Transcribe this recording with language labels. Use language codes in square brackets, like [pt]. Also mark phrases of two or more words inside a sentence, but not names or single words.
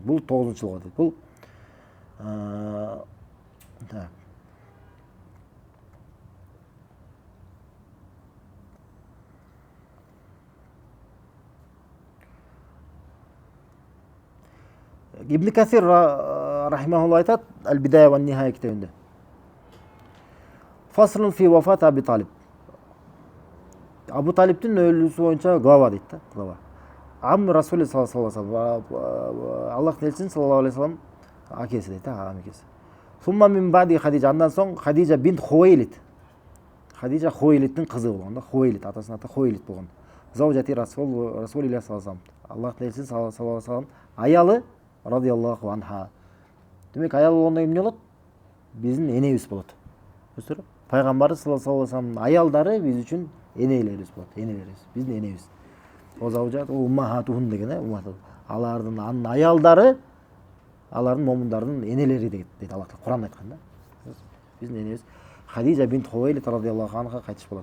[ky] Бул 9-жылга дейт. Бул Ибн Касир рахимахулла айтат, Аль-Бидая ва Нихая китебинде. [ar] فصل في وفاة أبي طالب. [ky] Абу Талиптин өлүүсү боюнча глава дейт да, глава. [ar] عم رسول صلى الله عليه وسلم, [ky] Аллахтын элчисинин [ar] صلى الله عليه وسلم [ky] акеси дейт да, акеси. [ar] ثم من بعد [ky] Хадижа, андан соң Хадижа бинт Хувейлид. Хадижа Хувейлидтин кызы болгон да, Хувейлид, атасынын аты Хувейлид болгон. [ar] زوجة رسول الله صلى الله عليه وسلم. [ky] Аллахтын элчисинин [ar] صلى الله عليه وسلم аялы رضي الله عنها. [ky] Демек аял болгондон кийин эмне болот? Биздин энебиз болот. Көрсөтүрүп? Пайгамбарыбыз [ar] صلى الله عليه وسلم [ky] аялдары биз үчүн энелерибиз болот, энелерибиз, биздин энебиз. [ar] و أزواجه أمهاتهم [ky] деген, алардын аялдары, алардын момундардын энелери дейт Аллах Таала Куранда айткан да. Биздин энебиз Хадижа бинт Хувейлид [ar] رضي الله عنها [ky] кайтыш болот.